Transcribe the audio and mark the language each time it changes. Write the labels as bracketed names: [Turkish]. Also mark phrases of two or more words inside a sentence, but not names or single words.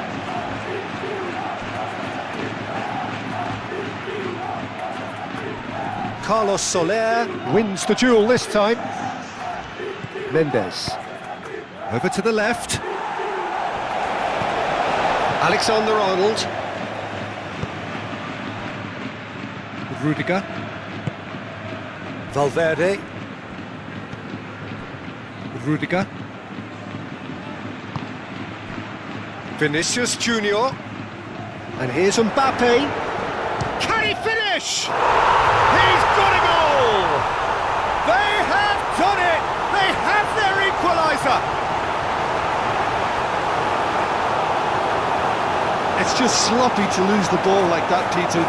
[English] Carlos Soler wins the duel this time. Mendes. Over to the left. Alexander-Arnold. Rudiger. Valverde. Rudiger. Vinicius Junior. And here's Mbappe. Can he finish? He's got a goal! They have done it! They have their equaliser! It's just sloppy to lose the ball like that, Peter.